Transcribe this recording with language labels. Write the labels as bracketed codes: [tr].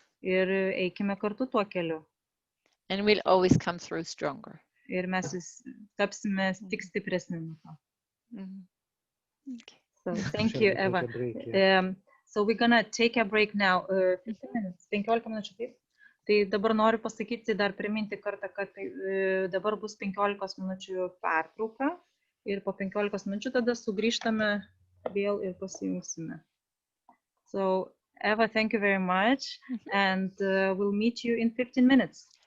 [lt] Ir eikime kartu tuo keliu. [en] And we'll always come through stronger. [lt] Ir mes tapsime tik stipresni. [en] Okay. So thank you, Eva. So we're gonna take a break now. 15 minutes, [lt] 15 minučių, taip? Tai dabar noriu pasakyti, dar priminti kartą, kad dabar bus 15 minučių pertrauka ir po 15 minučių tada sugrįžtame vėl ir pasijungsime. [en] So Eva, thank you very much, and we'll meet you in 15 minutes.